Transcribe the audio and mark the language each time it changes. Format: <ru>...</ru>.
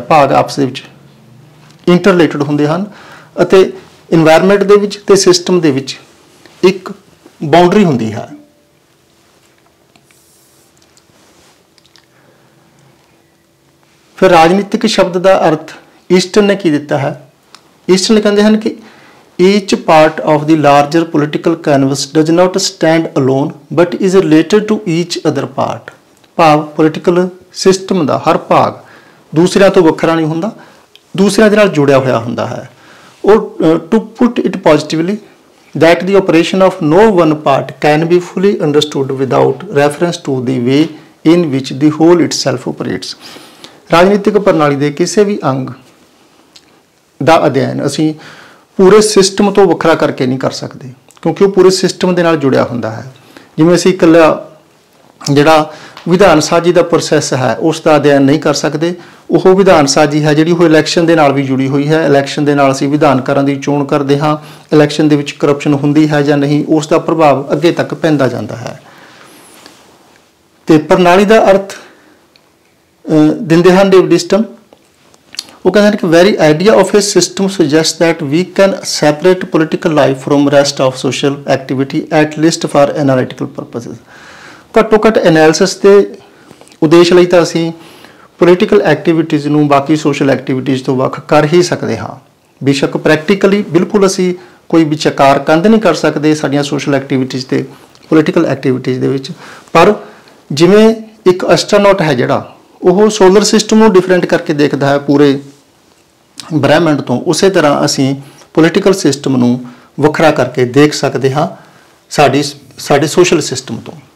<pa>ਭਾਗ ਆਪਸ ਦੇ ਵਿੱਚ ਇੰਟਰਲੇਟਡ ਹੁੰਦੇ ਹਨ ਅਤੇ ਇਨਵਾਇਰਨਮੈਂਟ ਦੇ ਵਿੱਚ ਤੇ ਸਿਸਟਮ ਦੇ ਵਿੱਚ ਇੱਕ ਬਾਉਂਡਰੀ ਹੁੰਦੀ ਹੈ। ਫਿਰ ਰਾਜਨੀਤਿਕ ਸ਼ਬਦ ਦਾ ਅਰਥ ਈਸਟਨ ਨੇ ਕੀ ਦਿੱਤਾ ਹੈ? ਈਸਟਨ ਕਹਿੰਦੇ ਹਨ ਕਿ</pa> <en>each part of the larger political canvas does not stand alone but is related to each other part।</en> <pa>ਭਾਵ ਪੋਲੀਟੀਕਲ ਸਿਸਟਮ ਦਾ ਹਰ ਭਾਗ ਦੂਸਰਿਆਂ ਤੋਂ ਵੱਖਰਾ ਨਹੀਂ ਹੁੰਦਾ, ਦੂਸਰਿਆਂ ਦੇ ਨਾਲ ਜੁੜਿਆ ਹੋਇਆ ਹੁੰਦਾ ਹੈ।</pa> <en>ਉਹ to put it positively that the operation of no one part can be fully understood without reference to the way in which the whole itself operates।</en> <pa>ਰਾਜਨੀਤਿਕ ਪ੍ਰਣਾਲੀ ਦੇ ਕਿਸੇ ਵੀ ਅੰਗ ਦਾ ਅਧਿਐਨ ਅਸੀਂ ਪੂਰੇ ਸਿਸਟਮ ਤੋਂ ਵੱਖਰਾ ਕਰਕੇ ਨਹੀਂ ਕਰ ਸਕਦੇ ਕਿਉਂਕਿ ਉਹ ਪੂਰੇ ਸਿਸਟਮ ਦੇ ਨਾਲ ਜੁੜਿਆ ਹੁੰਦਾ ਹੈ। ਜਿਵੇਂ ਅਸੀਂ ਇਕੱਲਾ ਜਿਹੜਾ ਵਿਧਾਨ ਸਾਜੀ ਦਾ ਪ੍ਰੋਸੈਸ ਹੈ ਉਸ ਦਾ ਅਧਿਐਨ ਨਹੀਂ ਕਰ ਸਕਦੇ, ਉਹ ਵਿਧਾਨ ਸਾਜੀ ਹੈ ਜਿਹੜੀ ਉਹ ਇਲੈਕਸ਼ਨ ਦੇ ਨਾਲ ਵੀ ਜੁੜੀ ਹੋਈ ਹੈ। ਇਲੈਕਸ਼ਨ ਦੇ ਨਾਲ ਅਸੀਂ ਵਿਧਾਨਕਾਰਾਂ ਦੀ ਚੋਣ ਕਰਦੇ ਹਾਂ, ਇਲੈਕਸ਼ਨ ਦੇ ਵਿੱਚ ਕਰਪਸ਼ਨ ਹੁੰਦੀ ਹੈ ਜਾਂ ਨਹੀਂ, ਉਸ ਦਾ ਪ੍ਰਭਾਵ ਅੱਗੇ ਤੱਕ ਪੈਂਦਾ ਜਾਂਦਾ ਹੈ। ਤੇ ਪ੍ਰਣਾਲੀ ਦਾ ਅਰਥ ਦਿੰਦੇ ਹਨ ਡੇਵਿਡ ਈਸਟਨ। ਉਹ ਕਹਿੰਦੇ ਹਨ ਕਿ</pa> <en>very idea of a system suggests that we can separate political life from rest of social activity at least for analytical purposes।</en> <pa>ਘੱਟੋ ਘੱਟ ਐਨਾਲਿਸਿਸ ਦੇ ਉਦੇਸ਼ ਲਈ ਤਾਂ ਅਸੀਂ ਪੋਲੀਟੀਕਲ ਐਕਟੀਵਿਟੀਜ਼ ਨੂੰ ਬਾਕੀ ਸੋਸ਼ਲ ਐਕਟੀਵਿਟੀਜ਼ ਤੋਂ ਵੱਖ ਕਰ ਹੀ ਸਕਦੇ ਹਾਂ। ਬੇਸ਼ੱਕ ਪ੍ਰੈਕਟੀਕਲੀ ਬਿਲਕੁਲ ਅਸੀਂ ਕੋਈ ਵਿਚਕਾਰ ਕੰਧ ਨਹੀਂ ਕਰ ਸਕਦੇ ਸਾਡੀਆਂ ਸੋਸ਼ਲ ਐਕਟੀਵਿਟੀਜ਼ ਤੇ ਪੋਲੀਟੀਕਲ ਐਕਟੀਵਿਟੀਜ਼ ਦੇ ਵਿੱਚ, ਪਰ ਜਿਵੇਂ ਇੱਕ ਐਸਟਰੋਨੌਟ ਹੈ ਜਿਹੜਾ ਉਹ ਸੋਲਰ ਸਿਸਟਮ ਨੂੰ ਡਿਫਰੈਂਟ ਕਰਕੇ ਦੇਖਦਾ ਹੈ ਪੂਰੇ ਬ੍ਰਹਿਮੰਡ ਤੋਂ, ਉਸੇ ਤਰ੍ਹਾਂ ਅਸੀਂ ਪੋਲੀਟੀਕਲ ਸਿਸਟਮ ਨੂੰ ਵੱਖਰਾ ਕਰਕੇ ਦੇਖ ਸਕਦੇ ਹਾਂ ਸਾਡੇ ਸੋਸ਼ਲ ਸਿਸਟਮ ਤੋਂ।</pa>